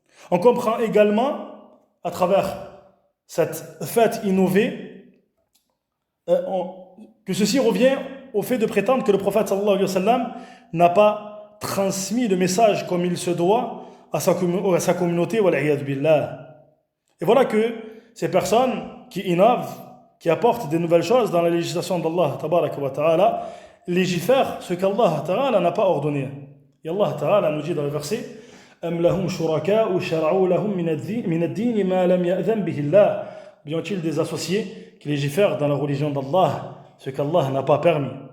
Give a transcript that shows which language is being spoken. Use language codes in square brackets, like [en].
[fr] On comprend également, à travers cette fête innovée, que ceci revient au fait de prétendre que le prophète sallallahu alayhi wa sallam n'a pas transmis le message comme il se doit à sa communauté, wal'iyad billah. Et voilà que ces personnes qui innovent, qui apportent des nouvelles choses dans la législation d'Allah tabaraka wa ta'ala, légifèrent ce qu'Allah ta'ala n'a pas ordonné. Et Allah ta'ala nous dit dans le verset [ar] أم لهم شركاء شرعوا لهم من الدين ما لم يأذن به الله. [fr] Bien ont-ils des associés qui légifèrent dans la religion d'Allah ce qu'Allah n'a pas permis.